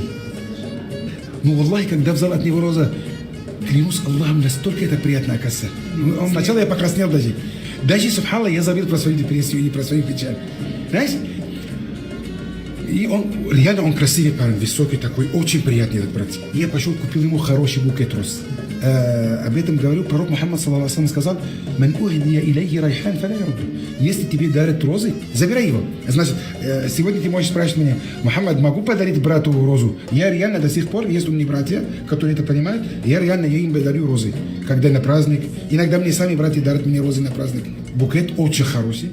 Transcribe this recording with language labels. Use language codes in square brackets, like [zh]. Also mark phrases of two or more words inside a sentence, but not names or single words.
[ru] Ну, валлахи, когда взял от него роза, клянусь Аллахом, настолько это приятно, оказывается. Сначала я покраснел даже. Даже, субханаллах, я забыл про свою депрессию и про свою печаль. Знаешь? И он, реально он красивый парень, высокий такой, очень приятный этот брат. И я пошел, купил ему хороший букет роз. Об этом говорил пророк Мухаммад, [ar] صلى الله عليه وسلم, [ru] сказал: [ar] «من أهدي إليه ريحان فلا يرده». [ru] Если тебе дарят розы, забирай его. Значит, сегодня ты можешь спрашивать меня: Мухаммад, могу подарить брату розу? Я реально до сих пор, есть у меня братья, которые это понимают, я им дарю розы, когда на праздник. Иногда мне сами братья дарят мне розы на праздник. Букет очень хороший.